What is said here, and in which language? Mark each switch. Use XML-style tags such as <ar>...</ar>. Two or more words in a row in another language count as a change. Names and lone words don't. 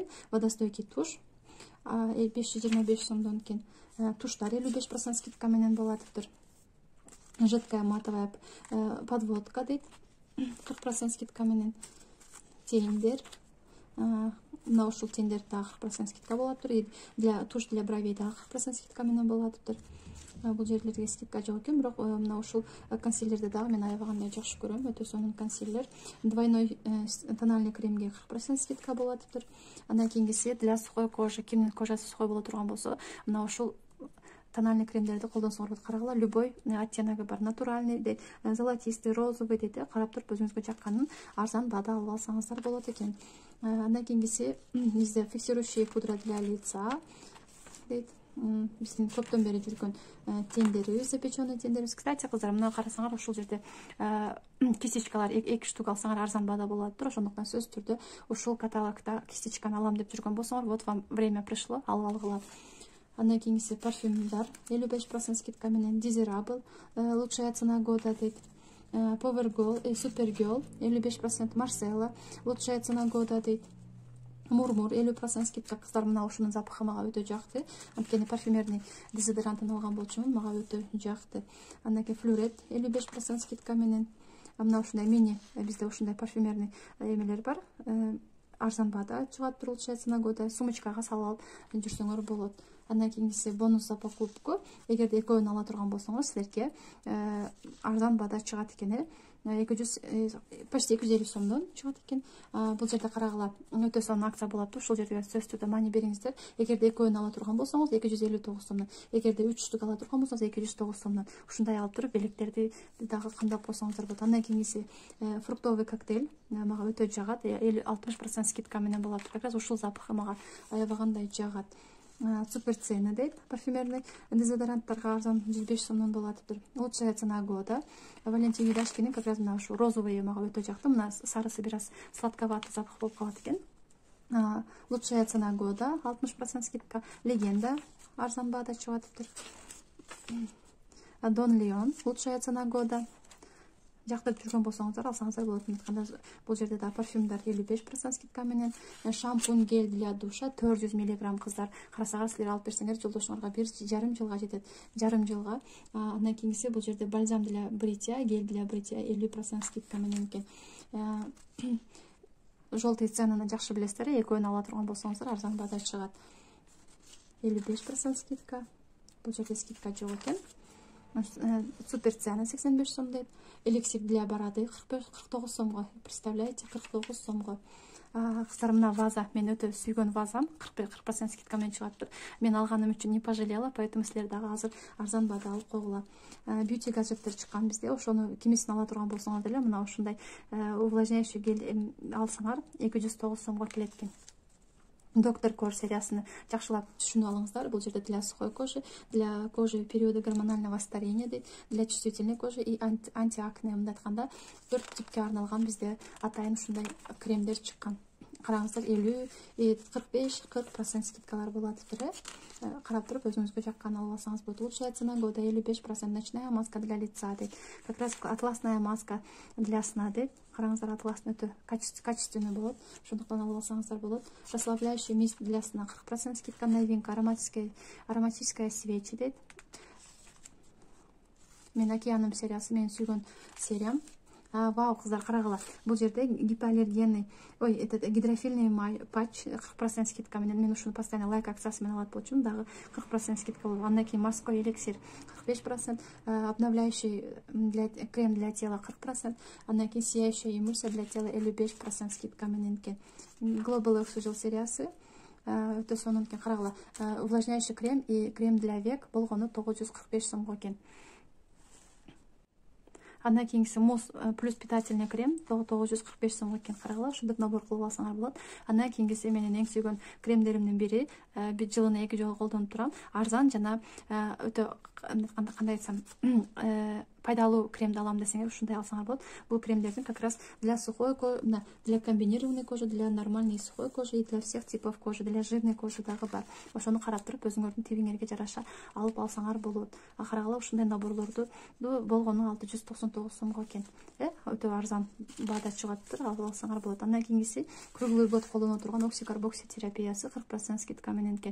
<ru>Водостойкий туш</ru> <ky>525 сомдон экен. Туштар 55% скидка менен болуп атыптыр.</ky> <ru>Жидкая матовая подводка</ru> <ky>дейт. 40% скидка менен. Тендер. Мына ушул тендер дагы 40% скидка болуп атыптыр.</ky> <ru>Для туш для бровей</ru> <ky>дагы 40% скидка менен болуп атыптыр. Бул жерлерге скидка жок экен, бирок мына ушул консилерди дагы мен аябагандай жакшы көрөм. Өтө сонун консилер.</ky> <ru>Двойной тональный</ru> <ky>кремге 40% скидка болуп атыптыр. Андан кийингиси</ky> <ru>для сухой кожи,</ru> <ky>кимдин кожасы сухой боло турган болсо, мына ушул тональный кремдерди колдонсоңор болот. Карагыла, любой оттеногу бар. Натуральный дейт, золотистый, розовый дейт. Карап туруп өзүңүзгө жакканын арзан баада алып алсаңыздар болот экен. Андан кийингиси бизде</ky> <ru>фиксирующий пудра для лица</ru> <ky>дейт. Биздин көптөн бери жүргөн тендерибиз, запеченный тендерибиз. Кстати, кыздар, мына карасаңар, ушул жерде кистичкалар 2 штук алсаңар арзан баада болот тур. Ошондуктан сөзсүз түрдө ушул каталогда кистичканы алам деп жүргөн болсоңор,</ky> <ru>вот вам время пришло,</ru> <ky>алып алгыла. Андан кийингиси парфюмдар 55% скидка менен.</ky> <ru>Desirable лучшая цена года дейт. Power Girl, Supergirl 55%. Marcella лучшая цена года дейт. Мурмур 50% скидка.</ru> <ky>Кыздар, мына ушунун запахы мага өтө жакты. Анткени парфюмерный дезодорантын алган болчумун, мага өтө жакты. Андан кийин Fluret 55% скидка менен. Мына ушундай мини бизде ушундай парфюмерный эмелер бар. Арзан баада чыгат тур,</ky> <ru>лучшая цена года.</ru> <ky>Сумочкага салып алып жүрсөңөр болот. Андан кийингиси</ky> <ru>бонус за покупку.</ru> <ky>Эгерде экөөнү ала турган болсоңор, силерге арзан баада чыгат экен. 200 почти 250 сомдон чыгат экен. Бул жерде карагыла, өтө сонун акция болот. Ушул жерге сөзсүз түрдө маани бериңиздер. Эгерде экөөнү ала турган болсоңуз 259 сомдон, эгерде 3 штук ала турган болсоңуз 209 сомдон. Ушундай алып туруп белектерди дагы камдап койсоңуздар болот. Андан кийингиси</ky> <ru>фруктовый коктейль</ru> <ky>мага өтө жагат. 60% скидка менен болот.</ky> <ru>Как раз</ru> <ky>ушул запахы мага аябагандай жагат.</ky> <ru>Супер цены дейт.</ru> <ky>Парфюмерный дезодоранттарга арзан 105 сомдон болуп атыптыр.</ky> <ru>Лучшая цена года.</ru> <ky>Валентин Юдашкинин</ky> <ru>как раз</ru> <ky>мына ушу розовый мага өтө жакты. Мына сарысы бир аз</ky> <ru>сладковатый запах</ru> <ky>болуп калат экен.</ky> <ru>Лучшая цена года 60% скидка.</ru> <ky>Легенда арзан баада чыгып атыптыр.</ky> <ru>Дон Леон лучшая цена года.</ru> <ky>Жактырып жүргөн болсоңуздар алсаңыздар болот. Бул жерде да парфюмдар 55% скидка менен.</ky> <ru>Шампунь гель для душа 400 мг.</ru> <ky>Кыздар, карасаңар, силер алып берсеңер жолдошуңарга 1,5 жылга жетет. Жарым жылга. Андан кийинкиси бул жерде</ky> <ru>бальзам для бритья, гель для бритья 50% скидка</ru> <ky>менен экен. желтый ценаны жакшы билесиздер, экөөнү ала турган болсоңуздар арзан баада чыгат. 55% скидка. Бул жерде скидка жок экен.</ky> <ru>Супер цена 85 сом дейт. Эликсир для бороды 49 сомго. Представляете, 49 сомго.</ru> <ky>Кыздар, мына ваза, мен өтө сүйгөн вазам 40% скидка менен чыгаптыр. Мен алганым үчүн</ky> <ru>не пожалела, поэтому</ru> <ky>силер дагы азыр арзан баада алып койгула. Бьюти гаджеттер чыккан бизде, ошону кимисин ала турган болсоңор деле мына ушундай</ky> <ru>увлажняющий гель</ru> <ky>алсаңар 209 сомго келет экен. Доктор Кор сериясыны жакшылап түшүнүп алыңыздар. Бул жерде</ky> <ru>для сухой кожи, для кожи периода гормонального старения</ru> <ky>дейт,</ky> <ru>для чувствительной кожи и антиакне</ru> <ky>мындай айтканда 4 типке арналган бизде атайын ушундай кремдер чыккан. Караңыздар, 45-40% скидкалар болот деп. Карап туруп өзүңүзгө жаккан алып алсаңыз болот.</ky> <ru>Лучшая цена года 55%. Ночная маска для лица дейт. Как раз атласная маска для сна дейт.</ru> <ky>Караңыздар, атласный өтө качественный болот. Ошондуктан алып алсаңыздар болот.</ky> <ru>Расслабляющий миск для сна 40% скидка. Новинка ароматическая свечи дейт.</ru> <ky>Мен океаным сериясы менин сүйгөн сериям. Вау, кыздар, карагыла. Бул жерде</ky> <ru>гипоаллергенный, гидрофильный</ru> <ky>май патч 40% скидка менен. Мен ушуну постоянно лайк акциясы менен алат болчумун, дагы 40% скидка болот. Андан кийин</ky> <ru>морской эликсир</ru> <ky>45%,</ky> <ru>обновляющий крем для тела</ru> <ky>40%, андан кийин</ky> <ru>сияющая эмульсия для тела</ru> <ky>55% скидка менен экен. Global Oxygen сериясы өтө сонун экен. Карагыла.</ky> <ru>Увлажняющий крем и крем для век</ru> <ky>болгону 945 сомго экен. Андан кийинкиси Мосс плюс</ky> <ru>питательный крем</ru> <ky>945 сомго экен. Карагыла, ушундайт набор кылып алсаңар болот. Андан кийинкиси менин эң сүйгөн кремдеримдин бири, жылына 2 жолу колдонуп турам. Арзан жана өтө кандай айтсам, пайдалуу кремди алам десеңер, ушундай алсаңар болот. Бул кремдердин</ky> <ru>как раз для сухой кожи, для комбинированной кожи, для нормальной сухой кожи и для всех типов кожи, для жирной кожи</ru> <ky>дагы бар. Ошону карап туруп өзүңөрдүн тибиңерге жараша алып алсаңар болот. Карагыла, ушундай наборлорду болгону 699 сомго экен. Өтө арзан баада чыгаптыр, алып алсаңар болот. Андан кийинкиси</ky> <ru>круглый год</ru> <ky>колдоно турган оксикарбокси терапиясы 40% скидка менен экен.</ky>